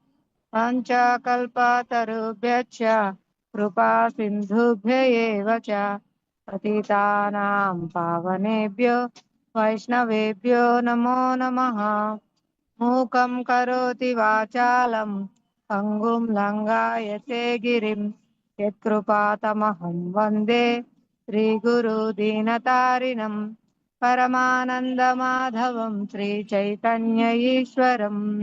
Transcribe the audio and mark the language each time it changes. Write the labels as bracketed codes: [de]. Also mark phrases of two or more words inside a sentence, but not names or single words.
[sa] పంచకల్పతరుభ్యశ్చ కృపా సింధుభ్య ఏవ చ పతితానాం పావనేభ్యో వైష్ణవేభ్యో నమో నమః. మూకం కరోతి వాచాలం పంగుం లంఘాయతే గిరిం యత్కృపాతమహం వందే శ్రీగురు దీనతారిణం పరమానందమాధవం శ్రీ చైతన్య ఈశ్వరం.